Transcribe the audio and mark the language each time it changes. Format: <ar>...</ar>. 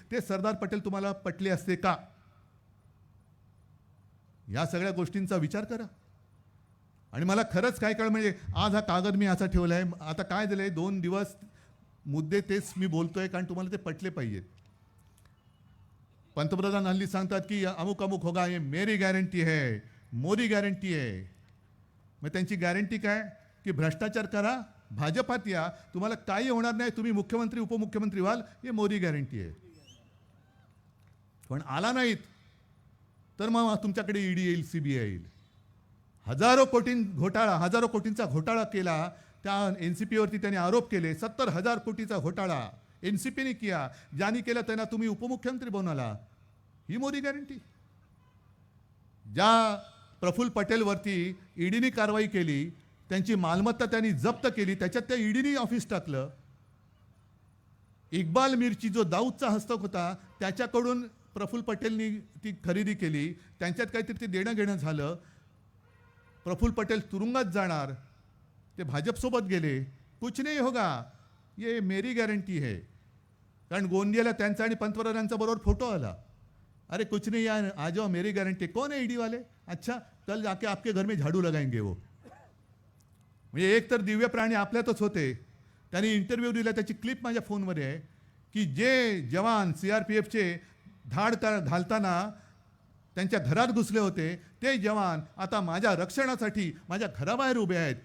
<mr>ते सरदार पटेल तुम्हाला पटले असते का? या सगळ्या गोष्टींचा विचार करा. आणि मला खरंच काय कळ, म्हणजे आज हा कागद मी असा ठेवलाय. आता काय झालंय, 2 दिवस मुद्दे तेच मी बोलतोय, कारण तुम्हाला ते पटले पाहिजेत. पंतप्रधान हल्ली सांगतात की</mr> <hi>अमुक अमुक होगा, ये मेरी गॅरंटी है,</hi> <mr>मोदी गॅरंटी है. मग त्यांची गॅरंटी काय? की भ्रष्टाचार करा, भाजपात या, तुम्हाला काही होणार नाही, तुम्ही मुख्यमंत्री उपमुख्यमंत्री व्हाल, हे मोदी गॅरंटी आहे. पण आला नाहीत तर मग तुमच्याकडे ईडी येईल, CBI येईल. हजारो कोटींचा घोटाळा केला. त्या NCP वरती त्यांनी आरोप केले. 70,000 कोटीचा घोटाळा NCPने किया. ज्यांनी केलं त्यांना तुम्ही उपमुख्यमंत्री बनवला. ही मोदी गॅरंटी. ज्या प्रफुल्ल पटेलवरती ईडीने कारवाई केली, त्यांची मालमत्ता त्यांनी जप्त केली, त्याच्यात त्या ईडीने ऑफिस टाकलं. इक्बाल मिरची जो दाऊदचा हस्तक होता त्याच्याकडून प्रफुल्ल पटेलनी ती खरेदी केली. त्यांच्यात काहीतरी ते देणं घेणं झालं. प्रफुल्ल पटेल तुरुंगात जाणार, ते भाजपसोबत गेले.</mr> <hi>कुछ नहीं होगा, ये मेरी गॅरंटी है.</hi> <mr>कारण गोंदियाला त्यांचा आणि पंतप्रधानांचा बरोबर फोटो आला.</mr> <hi>अरे कुछ नहीं यार, आ जाओ, मेरी गारंटी. कौन है ईडी वाले? अच्छा, कल जाके आपके घर में झाडू लगाएंगे वो.</hi> <mr>म्हणजे एक तर दिव्य प्राणी आपल्यातच होते. त्यांनी इंटरव्ह्यू दिला, त्याची क्लिप माझ्या फोनमध्ये आहे, की जे जवान CRPFचे धाड घालताना त्यांच्या घरात घुसले होते, ते जवान आता माझ्या रक्षणासाठी माझ्या घराबाहेर उभे आहेत.</mr>